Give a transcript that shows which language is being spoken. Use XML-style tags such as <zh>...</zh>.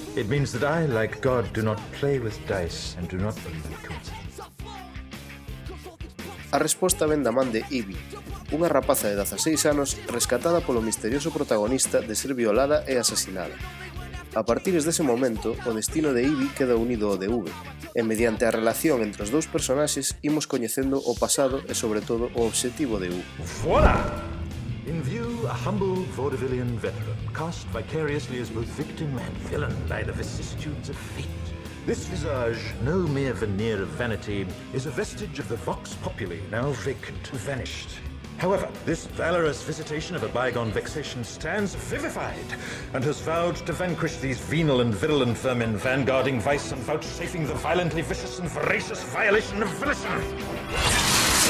<en>It means that I, like God, do not play with dice and do not believe in coincidence.</en> <gl>A resposta ven da man de Evie, unha rapaza de 16 anos rescatada polo misterioso protagonista de ser violada e asesinada. A partir dese momento, o destino de Evie queda unido ao de V, e mediante a relación entre os dous personaxes imos coñecendo o pasado e, sobre todo, o obxectivo de V.</gl> <en>Voilà! In view, a humble vaudevillian veteran, cast vicariously as both victim and villain by the vicissitudes of fate. This visage, no mere veneer of vanity, is a vestige of the vox populi, now vacant, vanished. However, this valorous visitation of a bygone vexation stands vivified and has vowed to vanquish these venal and virulent vermin, vanguarding vice and vouchsafing the violently vicious and voracious violation of volition.</en>